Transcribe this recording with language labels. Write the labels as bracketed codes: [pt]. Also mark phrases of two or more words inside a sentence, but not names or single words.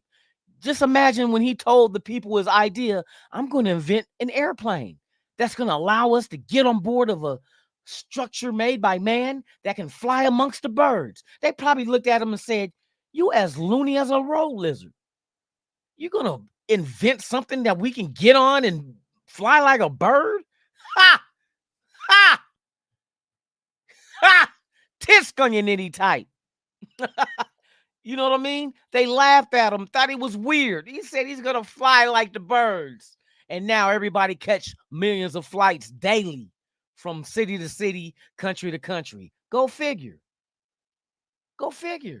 [en] Just imagine when he told the people his idea, I'm going to invent an airplane that's going to allow us to get on board of a structure made by man that can fly amongst the birds. They probably looked at him and said, you as loony as a road lizard. You're going to invent something that we can get on and fly like a bird? Ha! Ha! Ha! Tisk on your nitty tight. You know what I mean? They laughed at him, thought he was weird. He said he's going to fly like the birds. And now everybody catch millions of flights daily from city to city, country to country. Go figure. Go figure.